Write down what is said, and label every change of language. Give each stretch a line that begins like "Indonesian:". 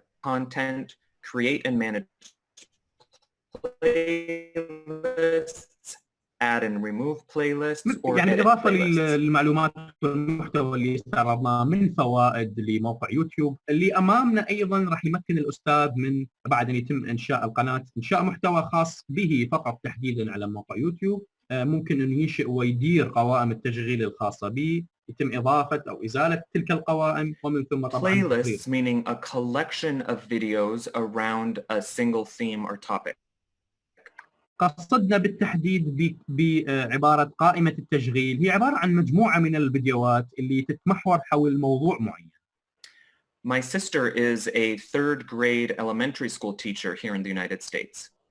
English: Content, create and manage playlists, add and remove playlists, or
Arabic: يعني
English: edit
Arabic: إضافة
English: playlists.
Arabic: للمعلومات والمحتوى اللي استعرضناه من فوائد لموقع يوتيوب، اللي أمامنا أيضا راح يمكن الأستاذ من بعد أن يتم إنشاء القناة إنشاء محتوى خاص به فقط تحديدا على موقع يوتيوب. ممكن أن ينشئ ويدير قوائم التشغيل الخاصة به، يتم إضافة أو إزالة تلك القوائم، ومن ثم طبعا
English: Playlists meaning a collection of videos around a single theme or topic.
Arabic: قصدنا بالتحديد بعبارة قائمة التشغيل هي عبارة عن مجموعة من الفيديوهات اللي تتمحور حول موضوع معين.
English: My sister is a third grade elementary school teacher here in the United States.